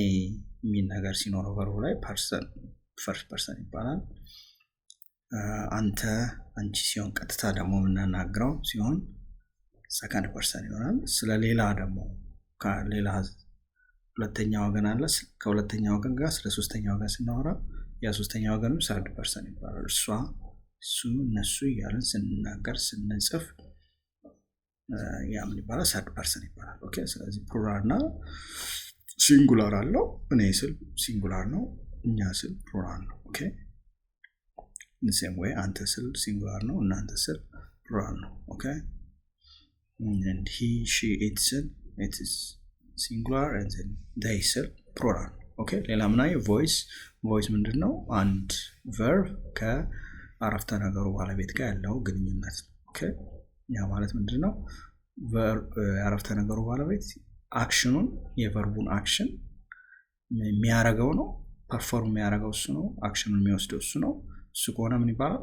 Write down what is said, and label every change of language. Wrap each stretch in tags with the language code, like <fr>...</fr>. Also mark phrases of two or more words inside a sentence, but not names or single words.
<am>የሚል ነገር ሲኖረው ቨርቡ ላይ ፐርሰን</am> <en>first person</en> <am>ይባላል። አንተ አንቺ ሲሆን ቀጥታ ደግሞ የምናናግረው ሲሆን</am> <en>second person</en> <am>ይሆናል። ስለ ሌላ ደግሞ ከሌላ ሁለተኛ ወገን አለ። ከሁለተኛ ወገን ጋር ስለ ሶስተኛ ወገን ስናወራ ያ ሶስተኛ ወገንም</am> <en>third person</en> <am>ይባላል። እሷ፣ እሱ፣ እነሱ እያለን ስንናገር ስንጽፍ ያ ምን ይባላል?</am> <en>third person</en> <am>ይባላል። ኦኬ ስለዚህ ፕሉራል እና ሲንጉላር አለው። እኔ ስል ሲንጉላር ነው፣ እኛ ስል ፕሉራል ነው። ኦኬ</am> <en>in the same way</en> <am>አንተ ስል ሲንጉላር ነው፣ እናንተ ስል ፕሉራል ነው። ኦኬ</am> <en>and he she it</en> <am>ስል</am> <en>it is singular and then they</en> <am>ስል ፕሉራል። ኦኬ ሌላ ምናይ ቮይስ ምንድነው? አንድ verb ከአረፍተ ነገሩ ባለቤት ጋር ያለው ግንኙነት። ኦኬ ያ ማለት ምንድነው? አረፍተ ነገሩ ባለቤት አክሽኑን የቨርቡን አክሽን የሚያረጋው ነው፣ ፐርፎርም የሚያረጋው እሱ ነው፣ አክሽኑን የሚወስደው እሱ ነው። እሱ ከሆነ ምን ይባላል?</am>